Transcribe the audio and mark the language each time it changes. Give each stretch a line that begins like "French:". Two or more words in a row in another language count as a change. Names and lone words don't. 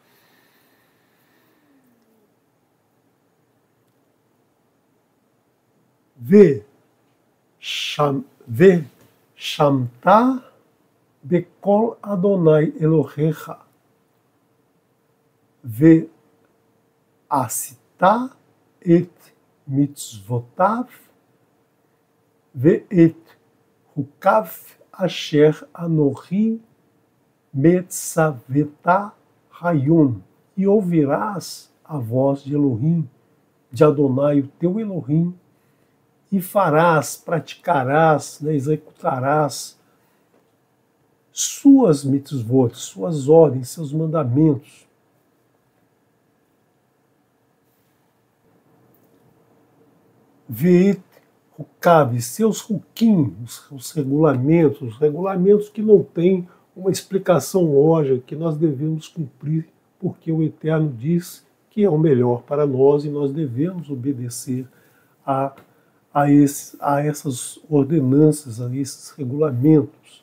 Hebrew: שמעת בקול אדני אלהיך עשית את מצותיו את חקיו אשר אנכי מצוך היום.
Portuguese: E ouvirás a voz de Elohim, de Adonai, o teu Elohim, e farás, praticarás, né, executarás suas mitzvot, suas ordens, seus mandamentos.
Hebrew: ואת חקיו,
Portuguese: seus hukim, os regulamentos que não têm uma explicação lógica, que nós devemos cumprir, porque o Eterno diz que é o melhor para nós e nós devemos obedecer a essas ordenanças, a esses regulamentos.